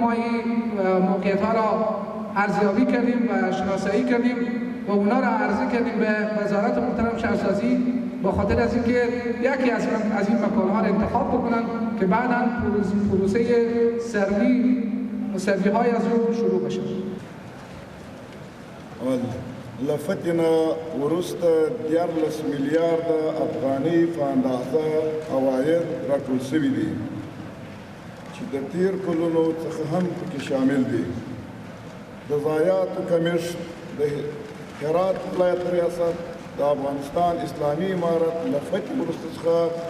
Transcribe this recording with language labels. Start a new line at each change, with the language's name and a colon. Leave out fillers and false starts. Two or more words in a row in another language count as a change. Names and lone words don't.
Persian: ما این موقعیت ها را ارزیابی کردیم و شناسایی کردیم و اونا را عرضه کردیم به وزارت محترم شهرسازی، با خاطر از اینکه یکی از این مکان‌ها را انتخاب بکنن که بعداً پروسه سروی های از اون شروع بشه.
Pashto: لفتنا ورست 14 میلیارد افغاني په اندازه عواید راټول شوي دي چې د تیر کلونو څخه هم پکې شامل دي. د ضایعاتو کمیشن د هرات ولایت ریاست د افغانستان اسلامي امارت له فتح وروسته څخه